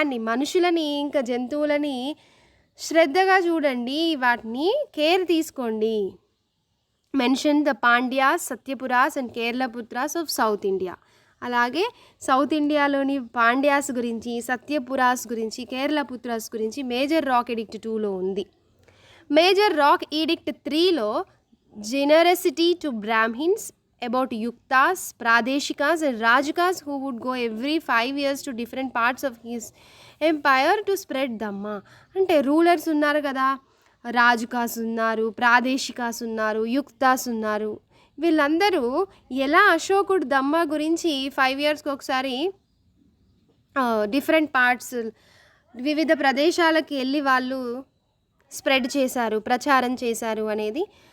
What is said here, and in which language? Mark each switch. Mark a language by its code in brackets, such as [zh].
[te] మనుషులని ఇంకా జంతువులని శ్రద్ధగా చూడండి, వాటిని కేర్ తీసుకోండి. [en] Mention the Pandyas, Satyaputras and Keralaputras of South India. [te] అలాగే సౌత్ ఇండియాలోని పాండ్యాస్ గురించి, సత్యపురాస్ గురించి, కేరళపుత్రాస్ గురించి మేజర్ రాక్ ఎడిక్ట్ 2లో ఉంది. Major rock addict 3లో [en] generosity to Brahmins, about yuktas, pradeshikas and rajakas who would go every 5 years to different parts of his empire to spread dhamma. [te] అంటే rulers ఉన్నారు కదా, రాజుకాస్ ఉన్నారు, ప్రాదేశికాస్ ఉన్నారు, యుక్తాస్ ఉన్నారు. వీళ్ళందరూ ఎలా అశోకుడు దమ్మా గురించి 5 yearsకి ఒకసారి డిఫరెంట్ పార్ట్స్, వివిధ ప్రదేశాలకు వెళ్ళి వాళ్ళు స్ప్రెడ్ చేశారు, ప్రచారం చేశారు అనేది.